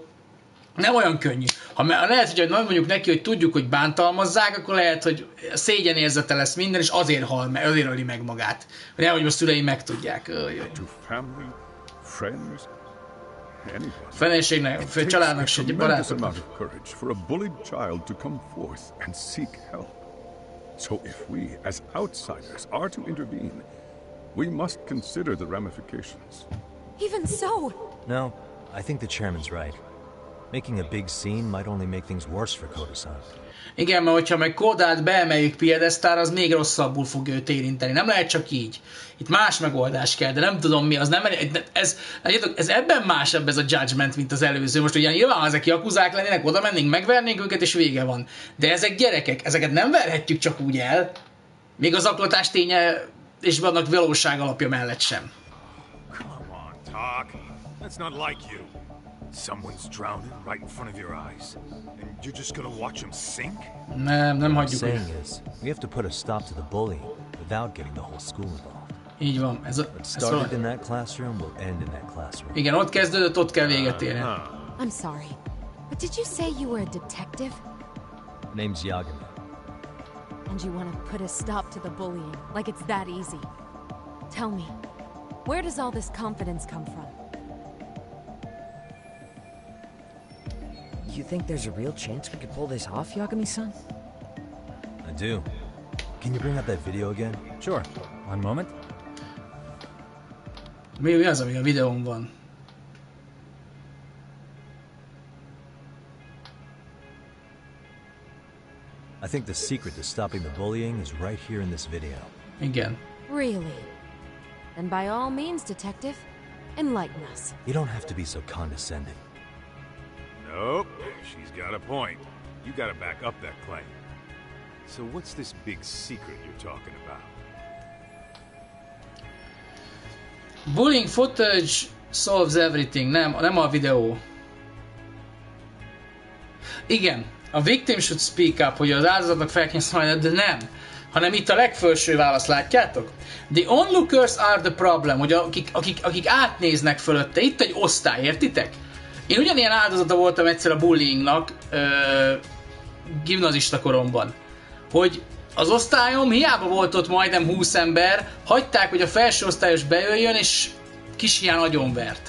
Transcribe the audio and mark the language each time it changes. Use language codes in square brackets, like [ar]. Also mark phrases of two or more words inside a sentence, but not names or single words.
[hu] Nem olyan könnyű. Ha lehet, hogy mondjuk neki, hogy tudjuk, hogy bántalmazzák, akkor lehet, hogy szégyenérzete lesz minden, és azért öli meg magát. Nehogy a szülei megtudják. [en] To family, friends, anyone. [hu] Feleségnek, családnak se, barátoknak. [en] Amount of courage for a bullied child to come forth and seek help. So if we, as outsiders, are to intervene, we must consider the ramifications. Even so! No, I think the chairman's right. Making a big scene might only make things worse for Koda-san. [hu] Igen, mert hogyha meg Kodát beemeljük piedesztára, az még rosszabbul fog őt érinteni. Nem lehet csak így. Itt más megoldás kell, de nem tudom mi, az nem ez ebben másabb ez a Judgement, mint az előző. Most ugye nyilván, ha ezek jakuzák lennének, oda mennénk, megvernénk őket, és vége van. De ezek gyerekek, ezeket nem verhetjük csak úgy el. Még a zaklatás ténye, és vannak valóság alapja mellett sem. [en] Come on, Talk. That's not like you. Someone's drowning right in front of your eyes, and you're just gonna watch him sink? [hu] Nem hagyjuk. [en] What I'm saying is, we have to put a stop to the bullying without getting the whole school involved. [hu] Így van. [en] What started in that classroom will end in that classroom. [hu] Igen, ott kezdődött, ott kell véget érni. [en] I'm sorry, but did you say you were a detective? Name's Yagami. And you want to put a stop to the bullying, like it's that easy. Tell me, where does all this confidence come from? You think there's a real chance we could pull this off, Yagami-san? I do. Can you bring up that video again? Sure. One moment. [hu] Mi az, ami a videón van? [en] I think the secret to stopping the bullying is right here in this video. [hu] Igen. [en] Really? And by all means, detective, enlighten us. You don't have to be so condescending. Nope, she's got a point. You gotta back up that claim. So what's this big secret you're talking about? Bullying footage solves everything. [hu] Nem a videó. Igen, a [en] victim should speak up, [hu] hogy az áldozatnak fel kell szólni, de nem. Hanem itt a legfelső válasz, látjátok? [en] The onlookers are the problem, [hu] hogy akik átnéznek fölötte. Itt egy osztály, értitek? Én ugyanilyen áldozata voltam egyszer a bullyingnak gimnazista koromban. Hogy Az osztályom hiába volt ott majdnem 20 ember, hagyták, hogy a felső osztályos bejöjjön, és kis hián agyonvert.